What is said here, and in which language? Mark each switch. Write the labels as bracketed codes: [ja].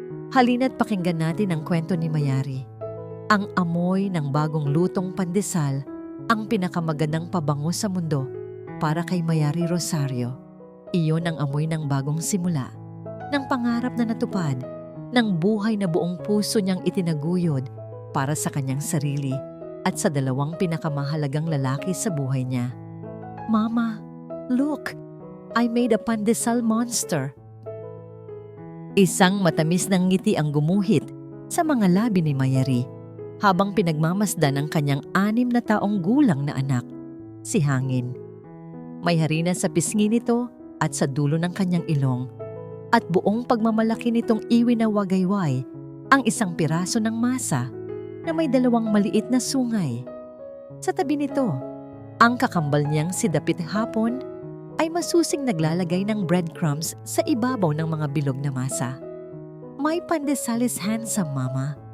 [tl] Halina't pakinggan natin ang kwento ni Mayari. Ang amoy ng bagong lutong pandesal ang pinakamagandang pabango sa mundo para kay Mayari Rosario. Iyon ang amoy ng bagong simula, ng pangarap na natupad, ng buhay na buong puso niyang itinaguyod para sa kanyang sarili at sa dalawang pinakamahalagang lalaki sa buhay niya. [en] Mama, look! I made a pandesal monster. [tl] Isang matamis ng ngiti ang gumuhit sa mga labi ni Mayari habang pinagmamasdan ang kanyang 6 na taong gulang na anak, si Hangin. May harina sa pisngi nito at sa dulo ng kanyang ilong. At buong pagmamalaki nitong iwi na wagayway ang isang piraso ng masa na may 2 maliit na sungay. Sa tabi nito, ang kakambal niyang si Dapit Hapon ay masusing naglalagay ng breadcrumbs sa ibabaw ng mga bilog na masa. [en] My pandesal is handsome, Mama.